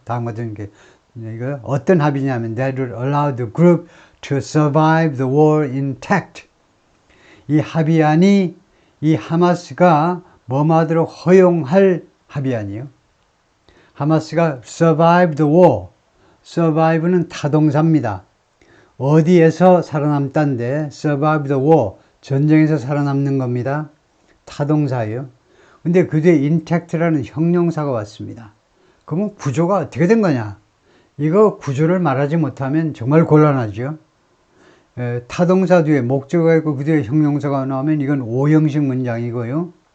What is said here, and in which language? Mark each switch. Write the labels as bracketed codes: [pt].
[ko] 다음 같은 게 이거 어떤 합의냐면 [en] that would allow the group to survive the war intact. [ko] 이 합의안이 이 하마스가 뭐하도록 허용할 합의안이요. 하마스가 [en] survive the war. [ko] survive는 타동사입니다. 어디에서 살아남다인데 [en] survive the war. [ko] 전쟁에서 살아남는 겁니다. 타동사예요. 근데 그 뒤에 intact라는 형용사가 왔습니다. 그러면 구조가 어떻게 된 거냐? 이거 구조를 말하지 못하면 정말 곤란하죠. 타동사 뒤에 목적어가 있고 그 뒤에 형용사가 나오면 이건 오형식 문장이고요.